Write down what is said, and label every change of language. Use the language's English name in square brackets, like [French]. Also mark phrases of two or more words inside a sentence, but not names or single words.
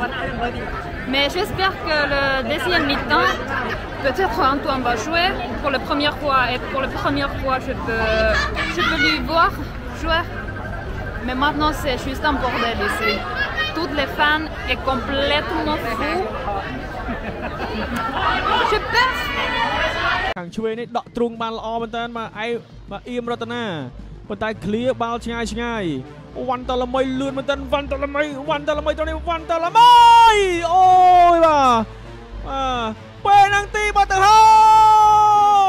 [French] Mais j'espère que le deuxième mi-temps, peut-être Antoine va jouer pour la première fois et pour la première fois je peux lui voir jouer. Mais maintenant c'est juste un bordel ici. Toutes les fans sont complètement fous. Je pense. [Khmer] ខាងឆ្វេងនេះដកទ្រូងបានល្អមែនតើបាទអ៊ីមរតនាប៉ុន្តែឃ្លៀបាល់ឆ្ងាយវ៉ាន់តលមីលឿនមែនតើវ៉ាន់តលមីទៅនេះវ៉ាន់តលមីអូយបាទពេលហ្នឹងទីបាត់ទៅហើយ